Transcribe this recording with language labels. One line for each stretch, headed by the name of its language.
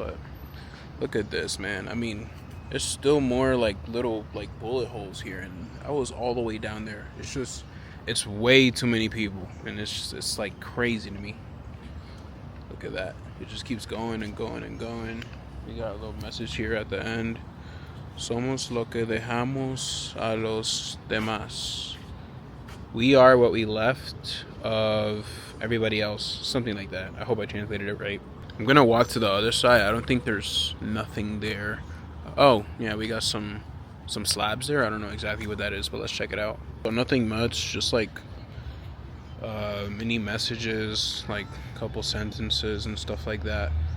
English: But look at this, man. I mean, there's still more like little like bullet holes here, and I was all the way down there. It's just, it's way too many people, and it's like crazy to me. Look at that. It just keeps going and going and going. We got a little message here at the end.
Spanish: Somos lo que dejamos a los demás.
English: We are what we left of everybody else. Something like that. I hope I translated it right. I'm gonna walk to the other side. I don't think there's nothing there. Oh, yeah, we got some slabs there. I don't know exactly what that is, but let's check it out. So nothing much, just like mini messages, like a couple sentences and stuff like that.